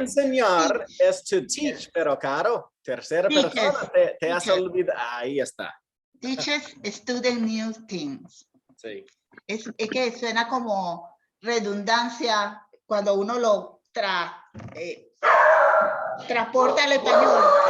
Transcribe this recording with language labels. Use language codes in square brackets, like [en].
[es] enseñar es [en] to teach, [es] pero claro, tercera persona te hace olvidar. Ahí está. [en] Teaches student new things. [es] Sí. Es que suena como redundancia cuando uno lo transporta al español.